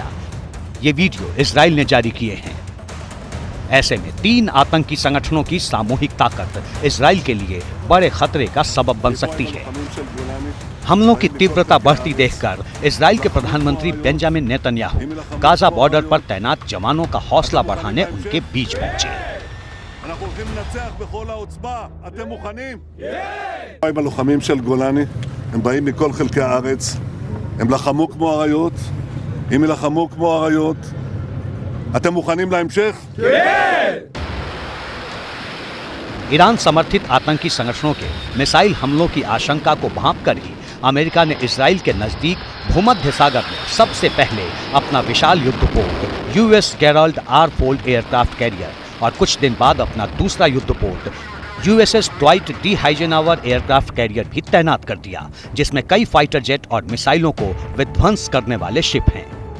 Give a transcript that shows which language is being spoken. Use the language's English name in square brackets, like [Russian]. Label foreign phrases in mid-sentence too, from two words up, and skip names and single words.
[Hindi] ये वीडियो इजराइल ने जारी किए हैं। ऐसे में 3 आतंकी संगठनों की सामूहिक ताकत इजराइल के लिए बड़े खतरे का सबब बन सकती है। हमलों की तीव्रता बढ़ती देखकर इजराइल के प्रधानमंत्री बेंजामिन नेतन्याहू गाजा बॉर्डर पर तैनात जवानों का हौसला बढ़ाने उनके बीच पहुंचे। [Hebrew] אנחנו הולכים לנצח בכל העוצמה, אתם מוכנים? עם הלוחמים של גולני, הם באים מכל חלקי הארץ, הם לחמו כמו אריות, אם ילחמו כמו אריות, אתם מוכנים להמשך? כן! [Hindi] ईरान समर्थित आतंकी संगठनों के मिसाइल हमलों की आशंका को भांपकर ही अमेरिका ने इजराइल के नजदीक भूमध्य सागर में सबसे पहले अपना विशाल युद्धपोत यूएस गेराल्ड आर फोल्ड [English] aircraft carrier [Hindi] और कुछ दिन बाद अपना दूसरा युद्धपोत यूएसएस ड्वाइट डी हाइजेनहावर [English] aircraft carrier [Hindi] भी तैनात कर दिया, जिसमें कई [English] fighter jet [Hindi] और मिसाइलों को विध्वंस करने वाले शिप हैं।